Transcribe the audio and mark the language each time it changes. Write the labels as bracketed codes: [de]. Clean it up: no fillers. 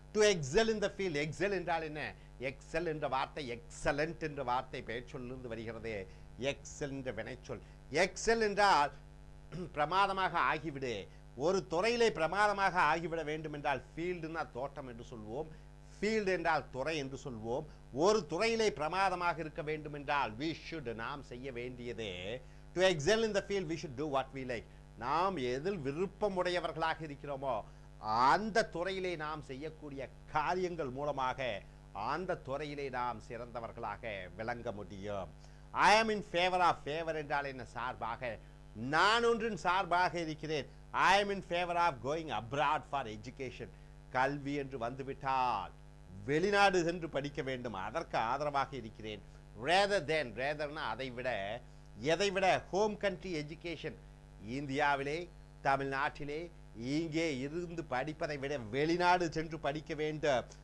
[en] To excel in the field. [ta] XL என்றால் என்ன? XL என்ற வார்த்தை எக்ஸலண்ட் என்ற வார்த்தை பெயர் சொல்லிருந்து வருகிறது. எக்ஸல் என்ற வினைச்சொல். எக்ஸல் என்றால் பிரமாதமாக ஆகிவிடு. ஒரு துறையிலே பிரமாதமாக ஆகிவிட வேண்டும் என்றால் ஃபீல்டுனா தோட்டம் என்று சொல்வோம், ஃபீல்டு என்றால் துறை என்று சொல்வோம். ஒரு துறையிலே பிரமாதமாக இருக்க வேண்டும் என்றால் [en] we should, [ta] நாம் செய்ய வேண்டியது, [en] to excel in the field we should do what we like. [ta] நாம் எதில் விருப்பமுடையவர்களாக இருக்கிறோமோ அந்த துறையிலே நாம் செய்யக்கூடிய காரியங்கள் மூலமாக அந்த துறையிலே நாம் சிறந்தவர்களாக விளங்க முடியும். [en] I am in favor of. favor [ta] என்றால் என்ன? சார்பாக. நான் ஒன்றின் சார்பாக இருக்கிறேன். [en] I am in favor of going abroad for education. [ta] கல்வி என்று வந்துவிட்டால் வெளிநாடு சென்று படிக்க வேண்டும், அதற்கு ஆதரவாக இருக்கிறேன். [en] rather than, [ta] ratherனா அதை விட, எதை விட? [en] home country education, [ta] இந்தியாவிலே தமிழ்நாட்டிலே இங்கே இருந்து படிப்பதை விட வெளிநாடு சென்று படிக்க வேண்டும்.